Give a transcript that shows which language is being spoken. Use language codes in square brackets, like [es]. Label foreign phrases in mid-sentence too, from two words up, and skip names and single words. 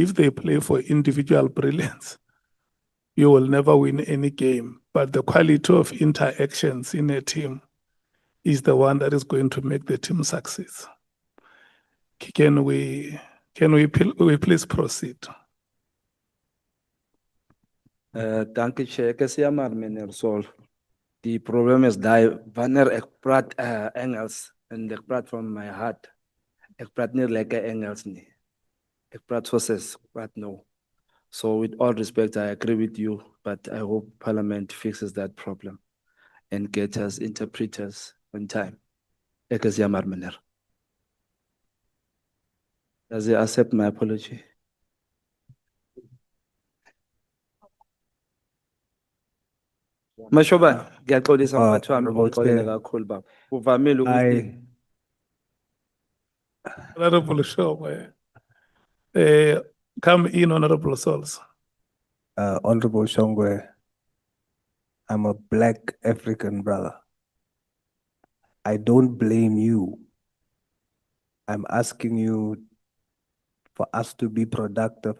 [en] If they play for individual brilliance, you will never win any game. But the quality of interactions in a team is the one that is going to make the team succeed. Can we please proceed? [af] Dank u, Chair. Ek is jammer, meneer Sol. Die probleem is dat wanneer ek praat Engels en ek praat from my heart, ek praat nie lekker Engels nie. Ek praat soos ek praat nou. [en] So with all respect, I agree with you, but I hope Parliament fixes that problem and gets us interpreters on time. [af] Ek is jammer, meneer. [en] Does he accept my apology? [zu] Mashoba, ngiyaxolisa mphathi wami ngokuxolela kakhulu baba. Uvamile ukuthi [en] Honorable Shongwe, come in, Honorable Souls. Honorable Shongwe, I'm a Black African brother. I don't blame you I'm asking you for us to be productive.